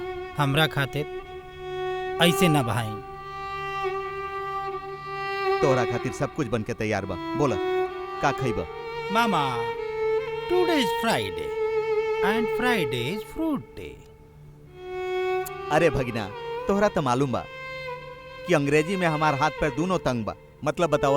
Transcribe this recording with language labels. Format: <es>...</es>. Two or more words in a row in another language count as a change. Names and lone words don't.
<bho>हमरा खातिर ऐसे ना बहाई। तोरा खातिर सब कुछ बन के तैयार बा। बोला का खइबा? मामा,</bho> <en>Today is Friday and Friday is fruit day.</en> <bho>अरे भगिना, तोहरा तो मालूम बा कि अंग्रेजी में हमार हाथ पैर दोनों तंग बा। मतलब बतावा।</bho>